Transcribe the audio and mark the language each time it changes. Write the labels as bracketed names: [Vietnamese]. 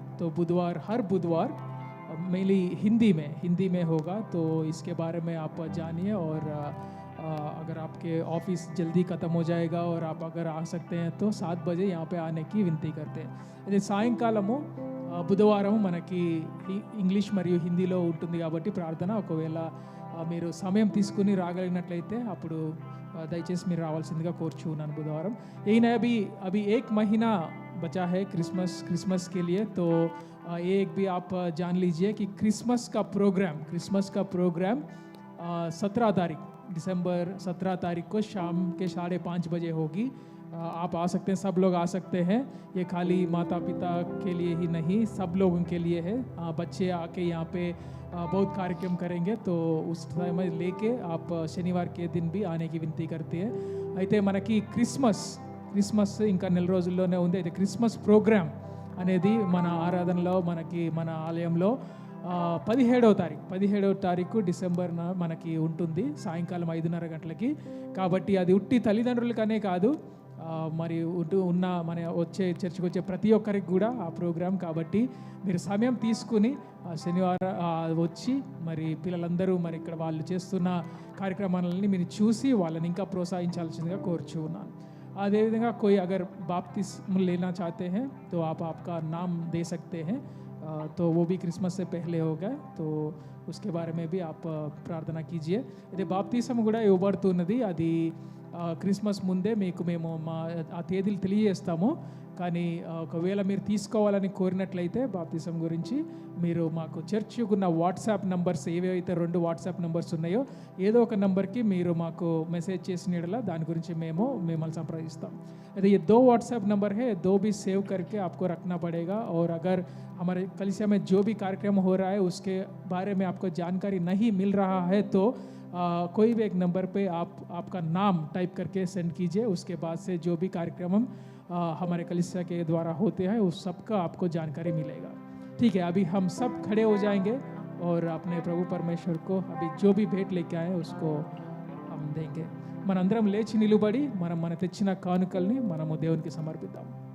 [Hindi] तो हर बुधवार मेनली हिंदी में होगा। तो इसके बारे में आप जानिए। और अगर आपके ऑफिस जल्दी ख़त्म हो जाएगा और आप अगर आ सकते हैं तो 7 बजे यहाँ पे आने की विनती करते हैं। [Telugu] అదే సాయంకాలము బుధవారము మనకి ఇంగ్లీష్ మరియు హిందీలో ఉంటుంది కాబట్టి ప్రార్థన ఒకవేళ మీరు సమయం తీసుకుని రాగలిగినట్లయితే అప్పుడు దయచేసి మీరు రావాల్సిందిగా కోరుచున్నాను। [Hindi] बुधवार यही अभी 1 महीना बचा है क्रिसमस के लिए। तो एक भी आप जान लीजिए कि क्रिसमस का प्रोग्राम 17 तारीख दिसंबर 17 तारीख को शाम के 5:30 बजे होगी। आप आ सकते हैं, सब लोग आ सकते हैं। ये खाली माता पिता के लिए ही नहीं, सब लोगों के लिए है। बच्चे आके यहाँ पे बहुत कार्यक्रम करेंगे, तो उस समय लेके आप शनिवार के दिन भी आने की विनती करते हैं। [Telugu] అయితే మనకి క్రిస్మస్ ఇంకా నెల రోజుల్లోనే ఉంది। అయితే క్రిస్మస్ ప్రోగ్రామ్ అనేది మన ఆరాధనలో మన ఆలయంలో 17వ తారీఖు డిసెంబర్ మనకి ఉంటుంది సాయంకాలం 5:30 గంటలకి। కాబట్టి అది ఉట్టి తల్లిదండ్రులకనే కాదు, మరి మన చర్చికి వచ్చే ప్రతి ఒక్కరికి కూడా ఆ ప్రోగ్రాం। కాబట్టి మీరు సమయం తీసుకుని శనివారం వచ్చి మరి పిల్లలందరూ మరి ఇక్కడ వాళ్ళు చేస్తున్న కార్యక్రమాలని మీరు చూసి వాళ్ళని ఇంకా ప్రోత్సహించాల్సిందిగా కోరుచున్నాను। అదేవిధంగా [Hindi] कोई अगर बपतिस्मा लेना चाहते हैं तो आप आपका नाम दे सकते हैं, तो वो भी क्रिसमस से पहले होगा, तो उसके बारे में भी आप [Telugu] ప్రార్థన [Hindi] कीजिए। [Telugu] ఇది బాప్తిసం కూడా ఇవ్వబడుతున్నది, అది క్రిస్మస్ ముందే మీకు మేము ఆ తేదీలు తెలియజేస్తాము। కానీ ఒకవేళ మీరు తీసుకోవాలని కోరినట్లయితే బాప్తిసం గురించి మీరు మాకు చర్చికి ఉన్న వాట్సాప్ నంబర్స్ ఏవైతే 2 వాట్సాప్ నంబర్స్ ఉన్నాయో ఏదో ఒక నంబర్కి మీరు మాకు మెసేజ్ చేసిన దాని గురించి మేము మిమ్మల్ని సంప్రదిస్తాం। [Hindi] अरे ये 2 व्हाट्सएप नंबर है, 2 भी सेव करके आपको रखना पड़ेगा। और अगर हमारे कलीसिया में जो भी कार्यक्रम हो रहा है उसके बारे में आपको जानकारी नहीं मिल रहा है तो कोई भी एक नंबर पे आपका नाम टाइप करके सेंड कीजिए। उसके बाद से जो भी कार्यक्रम हमारे कलीसिया के द्वारा होते हैं उस सब का आपको जानकारी मिलेगा। ठीक है, अभी हम सब खड़े हो जाएंगे और अपने प्रभु परमेश्वर को अभी जो भी भेंट लेके आए उसको हम देंगे। [Telugu] మనందరం లేచి నిలబడి మన తెచ్చిన కానుకల్ని మనము దేవునికి సమర్పిద్దాం।